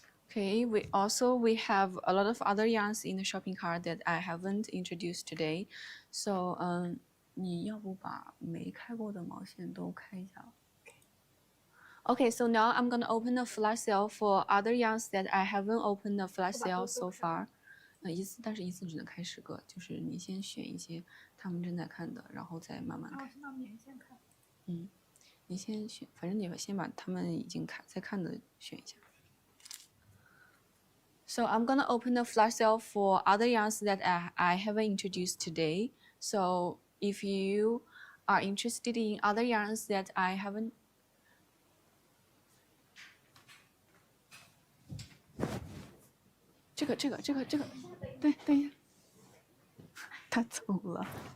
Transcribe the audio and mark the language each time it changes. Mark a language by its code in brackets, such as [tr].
[en] Okay, we have a lot of other yarns in the shopping cart that I haven't introduced today. [zh] So, 你要不把没开过的毛线都开一下。 [en] Okay, so now I'm gonna open the flash sale for other yarns that I haven't opened the flash sale so far. [zh] 但是一次只能开10个，就是你先选一些他们正在看的，然后再慢慢开。先到免先看。你先选，反正你先把他们已经在看的选一下。 [en] So I'm gonna open the flash sale for other yarns that I haven't introduced today. So if you are interested in other yarns that I haven't, [zh] 这个，对，等一下，他走了。